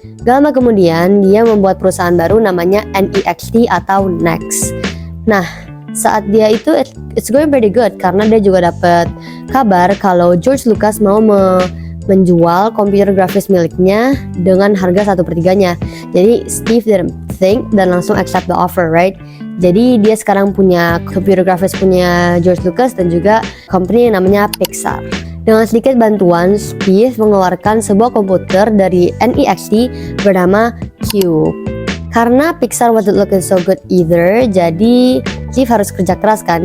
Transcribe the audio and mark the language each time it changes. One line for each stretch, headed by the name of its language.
Indonesian: Gak lama kemudian dia membuat perusahaan baru namanya NEXT atau Next. Nah, saat dia itu
English: it's going pretty good
Indonesian: karena dia juga dapat kabar kalau George Lucas mau menjual komputer grafis miliknya dengan harga 1/3-nya.
English: Jadi Steve didn't think
Indonesian: dan langsung
English: accept the offer, right?
Indonesian: Jadi dia sekarang punya komputer grafis punya George Lucas dan juga company yang namanya Pixar. Dengan sedikit bantuan, Steve mengeluarkan sebuah komputer dari NEXT bernama Cube. Karena Pixar
English: wasn't looking so good either,
Indonesian: jadi Steve harus kerja keras kan.